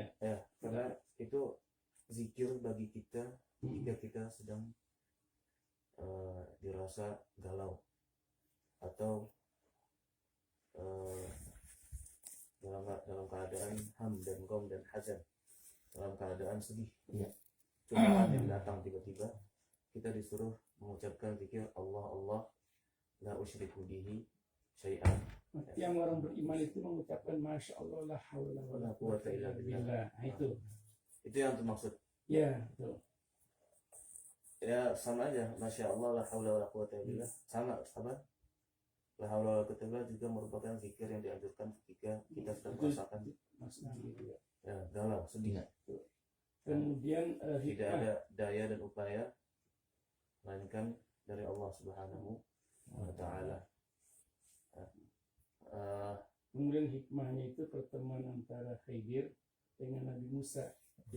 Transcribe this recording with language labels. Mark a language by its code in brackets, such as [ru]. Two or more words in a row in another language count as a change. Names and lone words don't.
[id] Ya, karena itu zikir bagi kita jika kita sedang dirasa galau, atau dalam keadaan ham dan gom dan hazan, dalam keadaan sedih, cobaan yang datang tiba-tiba, kita disuruh mengucapkan zikir [ar] الله لا أشرك به شيئا. [id] Yang orang beriman itu mengucapkan [ar] ما شاء الله لا حول ولا قوة إلا بالله. [id] Itu yang termaksud. Ya, betul. Ya sama aja, [ar] ما شاء الله لا حول ولا قوة إلا بالله. [id] Sama apa? [ar] لا حول ولا قوة إلا بالله [id] juga merupakan zikir yang dianjurkan ketika kita sedang merasakan ya, galau, sedih. Kemudian tidak ada daya dan upaya melainkan dari Allah [ar] سبحانه وتعالى. [id] Kemudian hikmahnya itu pertemuan antara Khidir dengan Nabi Musa.